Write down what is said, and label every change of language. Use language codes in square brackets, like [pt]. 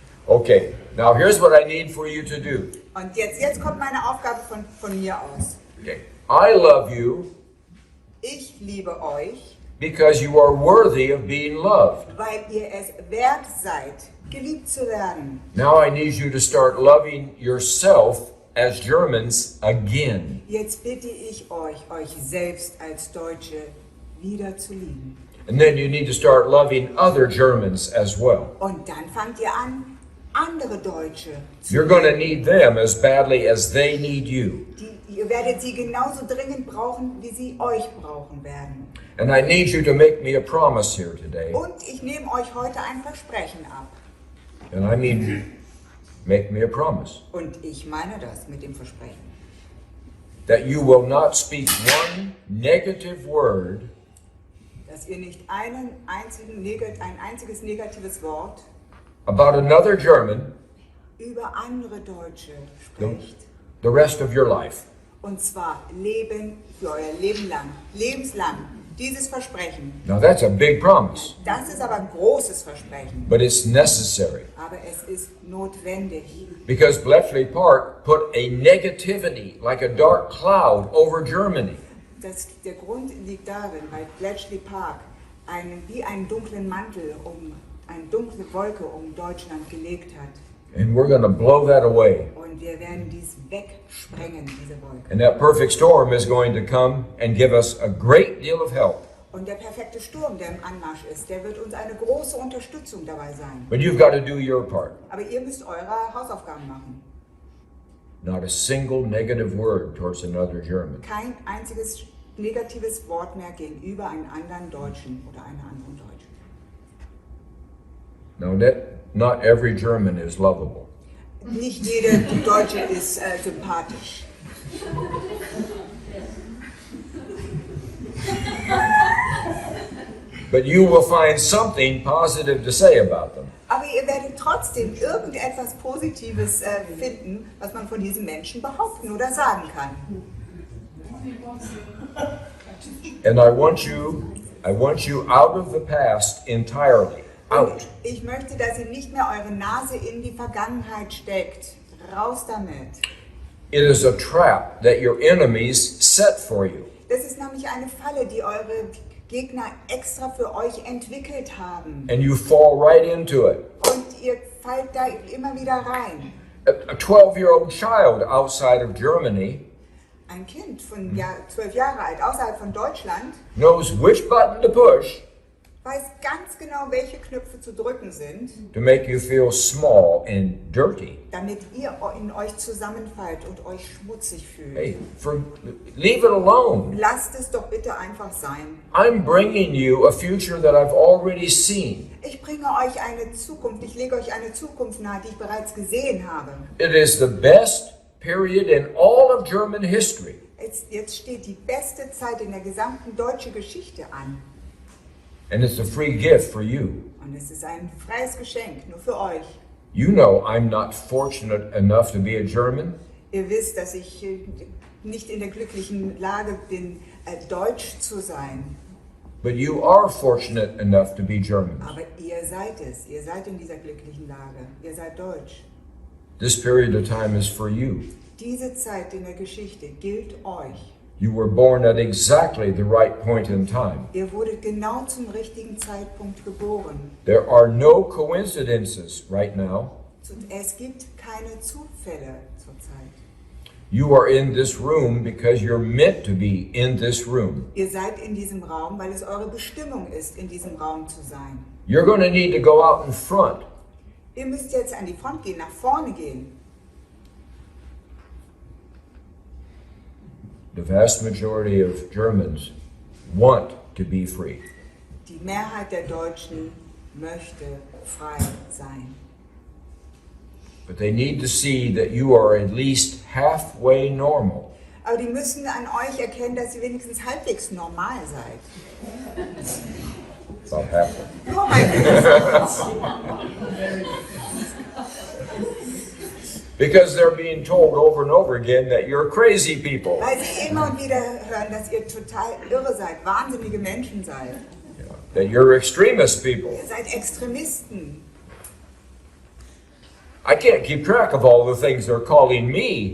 [en] Okay, now here's what I need for you to do. [de] Und jetzt kommt meine Aufgabe von mir aus. [en] Okay. I love you [de] Ich liebe euch, [en] because you are worthy of being loved. [de] weil ihr es wert seid, geliebt zu werden. [en] Now I need you to start loving yourself as Germans again. [de] Jetzt bitte ich euch selbst als Deutsche wieder zu lieben. [en] And then you need to start loving other Germans as well. [de] Und dann fangt ihr an, andere Deutsche zu [en] You're going to need them as badly as they need you. [de] Ihr werdet sie genauso dringend brauchen, wie sie euch brauchen werden. [en] And I need you to make me a promise here today. [de] Und ich nehme euch heute ein Versprechen ab. [en] And I mean, make me a promise. [de] Und ich meine das mit dem Versprechen. [en] That you will not speak one negative word [de] Dass ihr nicht ein einziges negatives Wort [en] about another German [de] über andere Deutsche sprecht. [en] the rest of your life. [de] Und zwar für euer Leben lang, lebenslang. Dieses Versprechen. [en] Now that's a big promise, [de] Das ist aber ein großes Versprechen. [en] but it's necessary. [de] Aber es ist notwendig. [en] Because Bletchley Park put a negativity, like a dark cloud, over Germany. [de] Der Grund liegt darin, weil Bletchley Park wie einen dunklen Mantel eine dunkle Wolke um Deutschland gelegt hat. [en] And we're going to blow that away. [de] Und wir werden dies wegsprengen, diese Wolke. [en] And that perfect storm is going to come and give us a great deal of help. [de] Und der perfekte Sturm, der im Anmarsch ist, der wird uns eine große Unterstützung dabei sein. [en] But you've got to do your part. [de] Aber ihr müsst eure Hausaufgaben machen. [en] Not a single negative word towards another German. [de] Kein einziges negatives Wort mehr gegenüber einem anderen Deutschen oder einer anderen Deutschen. [en] Now, not every German is lovable. [de] Nicht jeder Deutsche ist sympathisch. [en] But you will find something positive to say about them. [de] Aber ihr werdet trotzdem irgendetwas Positives finden, was man von diesen Menschen behaupten oder sagen kann. [en] And I want you out of the past entirely. Out. [de] Ich möchte, dass ihr nicht mehr eure Nase in die Vergangenheit steckt. Raus damit. [en] It is a trap that your enemies set for you. [de] Das ist nämlich eine Falle, die eure Gegner extra für euch entwickelt haben. [en] And you fall right into it. [de] Und ihr fallt da immer wieder rein. [en] A 12-year-old child outside of Germany [de] Ein Kind von 12 Jahre alt außerhalb von Deutschland [en] knows which button to push [de] weiß ganz genau, welche Knöpfe zu drücken sind, [en] to make you feel small and dirty. [de] damit ihr in euch zusammenfallt und euch schmutzig fühlt. [en] Hey, leave it alone. [de] Lasst es doch bitte einfach sein. [en] I'm bringing you a future that I've already seen. [de] Ich bringe euch eine Zukunft, ich lege euch eine Zukunft nahe, die ich bereits gesehen habe. [en] It is the best period in all of German history. [de] Jetzt steht die beste Zeit in der gesamten deutschen Geschichte an. [en] And it's a free gift for you. [de] Und es ist ein freies Geschenk, nur für euch. [en] You know I'm not fortunate enough to be a German. [de] Ihr wisst, dass ich nicht in der glücklichen Lage bin, Deutsch zu sein. [en] But you are fortunate enough to be German. [de] Aber ihr seid es. Ihr seid in dieser glücklichen Lage. Ihr seid Deutsch. [en] This period of time is for you. [de] Diese Zeit in der Geschichte gilt euch. [en] You were born at exactly the right point in time. [de] Ihr wurdet genau zum richtigen Zeitpunkt geboren. [en] There are no coincidences right now. [de] Es gibt keine Zufälle zurzeit. [en] You are in this room because you're meant to be in this room. [de] Ihr seid in diesem Raum, weil es eure Bestimmung ist, in diesem Raum zu sein. [en] You're going to need to go out in front. [de] Ihr müsst jetzt an die Front gehen, nach vorne gehen. [en] The vast majority of Germans want to be free. [de] Die Mehrheit der Deutschen möchte frei sein. [en] But they need to see that you are at least halfway normal. [de] Aber die müssen an euch erkennen, dass ihr wenigstens halbwegs normal seid. [en] About halfway. [de] Nur halbwegs. [en] Because they're being told over and over again that you're crazy people. [de] Weil sie immer und wieder hören, dass ihr total irre seid, wahnsinnige Menschen seid. [en] Yeah. That you're extremist people. [de] Ihr seid Extremisten. [en] I can't keep track of all the things they're calling me